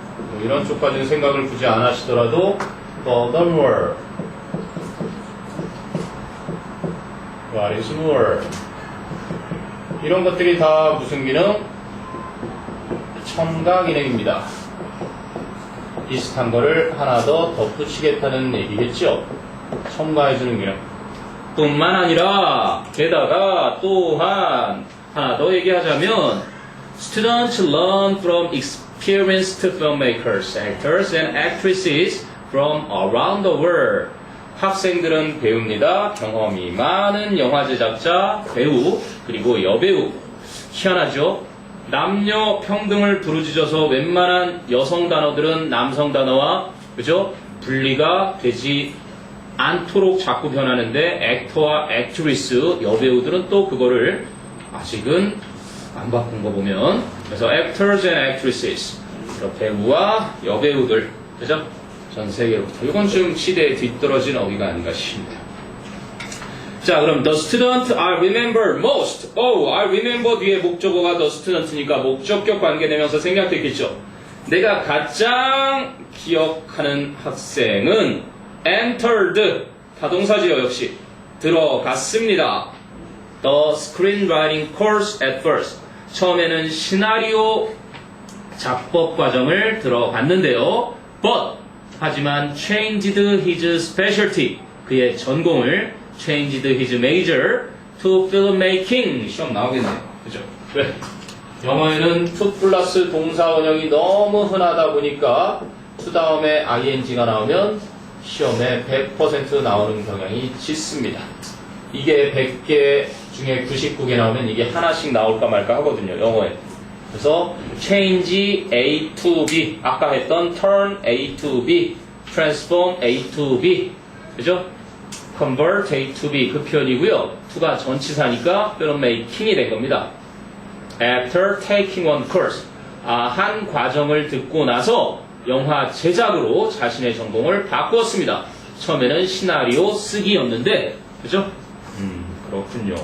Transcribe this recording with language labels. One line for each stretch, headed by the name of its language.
Korean: 뭐 이런 쪽까지는 생각을 굳이 안 하시더라도, furthermore, what is more, 이런 것들이 다 무슨 기능? 첨가 기능입니다. 비슷한 거를 하나 더 덧붙이겠다는 얘기겠죠? 첨가해주는 기능. 뿐만 아니라 게다가 또한 하나 더 얘기하자면
English: students learn from experienced filmmakers, actors and actresses from around the world.
Korean: 학생들은 배웁니다. 경험이 많은 영화 제작자, 배우, 그리고 여배우. 희한하죠? 남녀 평등을 부르짖어서 웬만한 여성 단어들은 남성 단어와 그죠? 분리가 되지 않도록 자꾸 변하는데 액터와 액트리스, 여배우들은 또 그거를 아직은 안 바꾼 거 보면 그래서
English: actors and actresses
Korean: 배우와 여배우들 그죠? 전 세계로부터 이건 좀 시대에 뒤떨어진 어휘가 아닌가 싶습니다. 자 그럼
English: the student I remember most
Korean: I remember 뒤에 목적어가 the student니까 목적격 관계되면서 생략됐겠죠. 내가 가장 기억하는 학생은 entered 타동사지요. 역시 들어갔습니다.
English: The screenwriting course at first
Korean: 처음에는 시나리오 작법 과정을 들어갔는데요.
English: But
Korean: 하지만
English: changed his specialty
Korean: 그의 전공을
English: changed his major to filmmaking
Korean: 시험 나오겠네요. 그죠? 왜? 영어에는 to 플러스 동사 원형이 너무 흔하다 보니까 to 다음에 ing가 나오면 시험에 100% 나오는 경향이 짙습니다. 이게 100개 중에 99개 나오면 이게 하나씩 나올까 말까 하거든요. 영어에. 그래서
English: change A to B
Korean: 아까 했던
English: turn A to B transform A to B
Korean: 그죠?
English: convert A to B
Korean: 그 표현이고요. to가 전치사니까 filmmaking이 된 겁니다.
English: After taking one course
Korean: 한 과정을 듣고 나서 영화 제작으로 자신의 전공을 바꾸었습니다. 처음에는 시나리오 쓰기였는데 그죠? 그렇군요.